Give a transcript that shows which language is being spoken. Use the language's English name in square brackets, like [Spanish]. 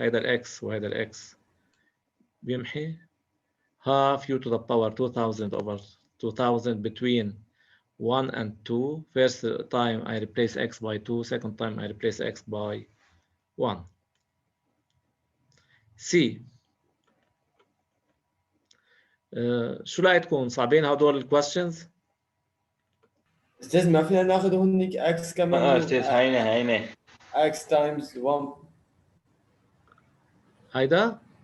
[Arabic] هيدا الاx وهيدا الاx بيمحي. [English] Half u to the power 2000 over 2000 between 1 and 2. First time I replace x by 2. Second time I replace x by 1. C. [Arabic] شو لاقيتكم صعبين هدول الكويستشنز؟ استاذ ما فينا ناخذ هونيك اكس كمان استاذ هينة [English] X times 1 [Arabic] هيدا؟